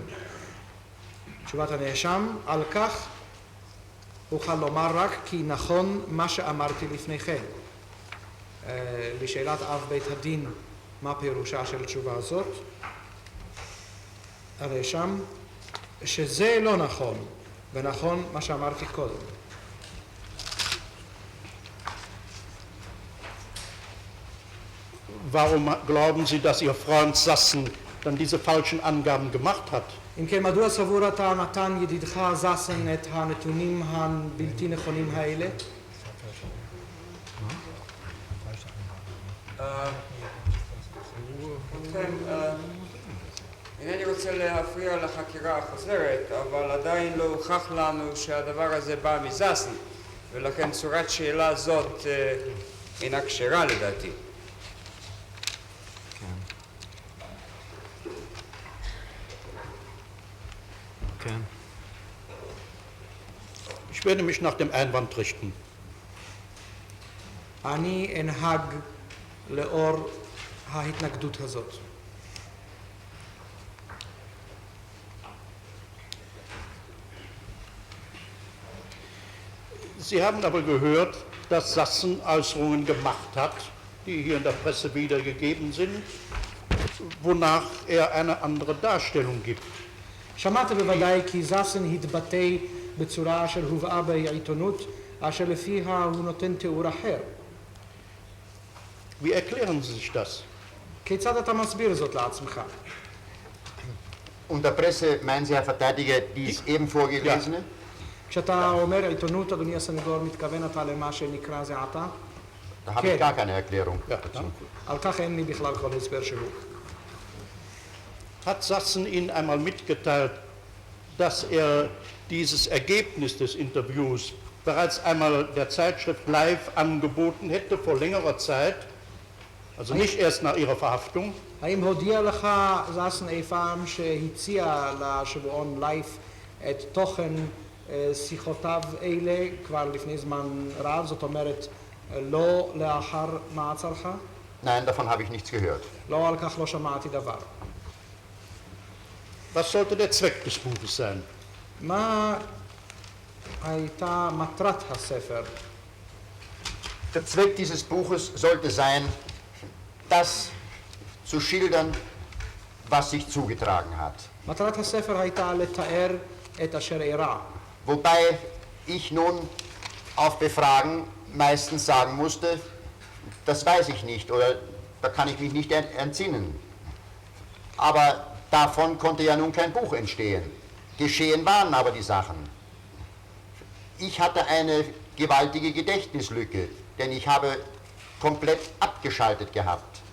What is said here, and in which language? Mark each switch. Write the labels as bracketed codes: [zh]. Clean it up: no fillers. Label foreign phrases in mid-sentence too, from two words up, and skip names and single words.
[he] תשובת הנאשם, על כך אוכל לומר רק כי נכון מה שאמרתי לפני כן. לשאלת אב בית הדין, מה פירושה של תשובה הזאת? הנאשם, שזה לא נכון, ונכון מה שאמרתי קודם. [de] Warum glauben Sie, dass Ihr Freund Sassen dann diese falschen Angaben gemacht hat. [he] אם כן, מדוע סבור אתה נתן ידידך זסן את הנתונים הבלתי נכונים האלה? ובכן, אינני רוצה להפריע לחקירה החוזרת, אבל עדיין לא הוכח לנו שהדבר הזה בא מזסן, ולכן צורת שאלה זאת אינה כשרה לדעתי. כן. [de] Ich werde mich nach dem Einwand richten. [he] אני אנהג לאור ההתנגדות הזאת. [de] Sie haben aber gehört, dass Sassen Äußerungen gemacht hat, die hier in der Presse wiedergegeben sind, wonach er eine andere Darstellung gibt. [he] שמעת בוודאי כי זסן התבטא בצורה אשר הובאה בעיתונות, אשר לפיה הוא נותן תיאור אחר. [de] Wie erklären Sie sich das? [he] כיצד אתה מסביר זאת לעצמך? [de] Unter Presse meinen Sie, Herr Verteidiger, dies eben vorgelesene? [he] כשאתה אומר עיתונות, אדוני הסנגור, מתכוון אתה למה שנקרא זה עתה? [de] Da habe ich gar keine Erklärung. Ja, danke. [he] על כך אין לי בכלל כל הסבר שהוא. [de] Hat Sassen Ihnen einmal mitgeteilt, dass er dieses Ergebnis des Interviews bereits einmal der Zeitschrift Live angeboten hätte vor längerer Zeit, also nicht erst nach ihrer Verhaftung? [he] האם הודיע לך זסן אי פעם שהציע לשבועון לייף את תוכן שיחותיו אלה כבר לפני זמן רב, זאת אומרת לא לאחר מעצרך? [de] Nein, davon habe ich nichts gehört. [he] לא על כך לא שמעתי דבר. [de] Was sollte der Zweck des Buches sein? [he] מה הייתה מטרת הספר? [de] Der Zweck dieses Buches sollte sein, das zu schildern, was sich zugetragen hat. [he] מטרת הספר הייתה לתאר את אשר אירע. [de] Wobei ich nun auf Befragen meistens sagen musste, das weiß ich nicht oder da kann ich mich nicht entsinnen. Aber davon konnte ja nun kein Buch entstehen. Geschehen waren aber die Sachen. Ich hatte eine gewaltige Gedächtnislücke, denn ich habe komplett abgeschaltet gehabt.